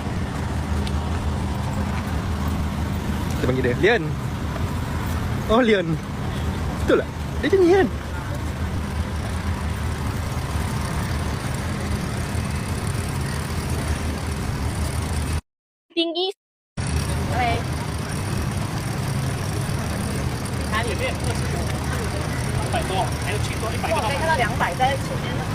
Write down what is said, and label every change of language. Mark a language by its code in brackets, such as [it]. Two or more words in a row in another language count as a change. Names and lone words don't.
[ms] Kita panggil dia Leon. Oh, Leon. Betul tak? Dia macam ni kan? Tinggi. Okay. [zh] 多，还有去多100 我可以看到200在前面的。